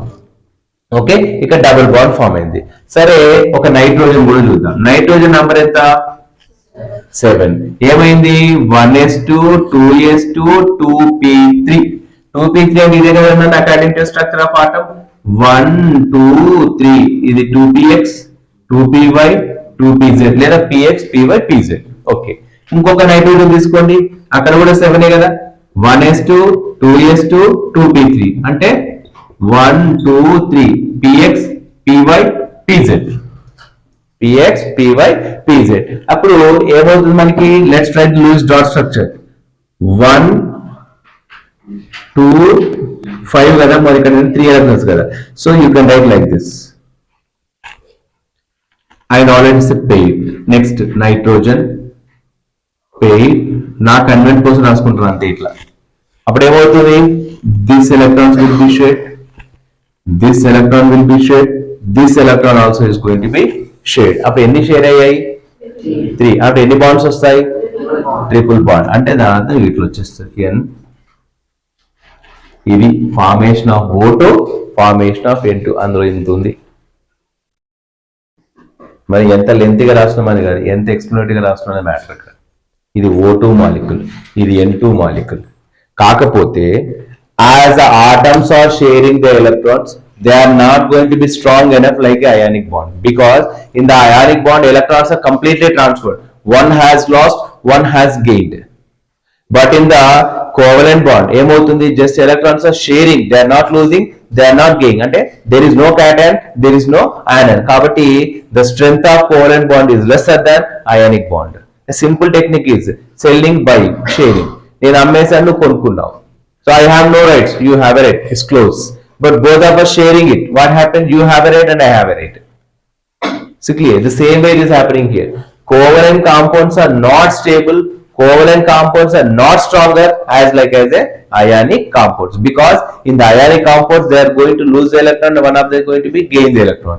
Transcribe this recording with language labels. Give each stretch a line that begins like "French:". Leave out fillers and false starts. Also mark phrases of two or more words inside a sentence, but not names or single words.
Telugu: ఓకే, ఇక్కడ
English: double bond form
Telugu: అయింది. సరే, ఒక నైట్రోజన్ కూడా చూద్దాం.
English: nitrogen number
Telugu: ఎంత? 7. ఏమైంది? 1s2, 2s2, 2p3. 2p3 అంటే ఇదే కదా
English: according to structure of atom.
Telugu: 1, 2, 3. ఇది 2px, 2py, 2pz లేదా px, py, pz. ఓకే, ఇంకొక నైట్రోజన్ తీసుకోండి. అక్కడ కూడా 7 కదా. 1s2, 2s2, 2p3 అంటే 1, 2, 3 px, py, pz. px, py, pz. అప్పుడు ఏమవుతుంది మనకి?
English: let's try Lewis dot structure.
Telugu: 1, 2, 5 కదా, మరి ఇక్కడ 3 ఎలక్ట్రాన్స్ కదా.
English: So you can write like this. And already pair. next nitrogen pair.
Telugu: నా కన్వెంట్ కోసం రాసుకుంటున్నాను అంతే ఇట్లా. అప్పుడు ఏమవుతుంది,
English: this electrons will be shared, this electron will be shared, this electron also is going to be shared.
Telugu: అప్పుడు ఎన్ని షేర్ అయ్యాయి, 3. అప్పుడు ఎన్ని బాండ్స్ వస్తాయి,
English: triple bond.
Telugu: అంటే దాని అర్థం ఇట్లా వచ్చేస్తుంది ఎన్. ఇది
English: formation of O2, formation of N2.
Telugu: అందులో ఇంత ఉంది. మరి ఎంత లెంత్గా రాస్తున్నామని కాదు, ఎంత ఎక్స్ప్లెనేటరీగా రాస్తున్నామని మ్యాటర్ అక్కడ. ఇది O2 మాలిక్యూల్, ఇది N2 మాలిక్యూల్.
English: కాకపోతే as the atoms are sharing the electrons, they are not going to be strong enough like a ionic bond, because in the ionic bond electrons are completely transferred. One has lost, one has gained. But in the covalent bond ఏమవుతుంది, just electrons are sharing, they are not losing, they are not gaining. అంటే there is no cation, there is no anion. కాబట్టి the strength of covalent bond is lesser than ionic bond. A simple technique is selling by sharing.
Telugu: నేను అమ్మేసాను, నువ్వు కొనుక్కున్నావు.
English: So I have no rights, you have a right, it's close. But both of us sharing it, what happened, you have a right and I have a right. So clear, the same way it is happening here. Covalent compounds are not stable, covalent compounds are not stronger as like as a ionic compounds, because in the ionic compounds they are going to lose the electron, one of them is going to be gain the electron.